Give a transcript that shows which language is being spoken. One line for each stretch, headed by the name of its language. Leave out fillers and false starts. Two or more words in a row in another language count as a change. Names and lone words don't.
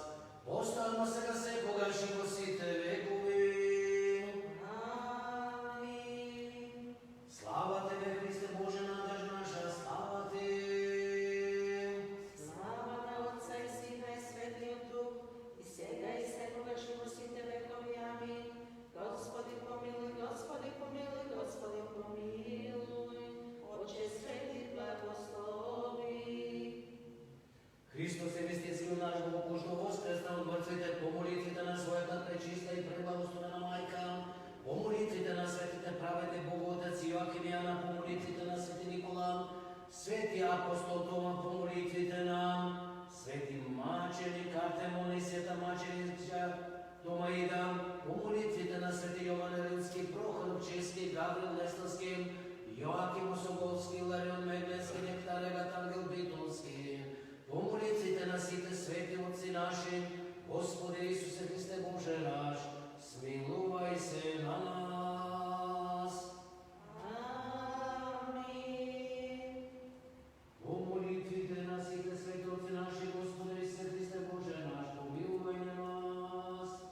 Macedonian: Оставмо сега секогаш и во сите векови. Амин. Слава Тебе, Христе Боже, надеж наша, слава Ти. Слава на Отца и Сина и Светиот Дух, и сега и секогаш и во сите векови. Амин. Господи помилуй, Господи помилуй, Господи помилуй. Отче свети благослови.
Bulgarian: Христос е вестеци наш Богожно воскресна от мъртвите, по молитвите на своята пречиста и преблагословена майка, по молитвите на светите праведни Боготец Йоаким и Ана, по молитвите на свети Никола, свети апостол Тома, по молитвите на свети маченик Артемон и света маченица Томаида, по молитвите на свети Йован Рилски, Прохор Чески, Гаврил Леславски, Йоаким Осоголски, Ларион Меглецки, Нектареват Ангел Битулски, по молитвите на сите свети отци наши, Господи Исусе Христе Боже наш, смилувай се на нас. Амин. По молитвите на сите свети отци наши, Господи Исусе Христе Боже наш, помилувай на нас.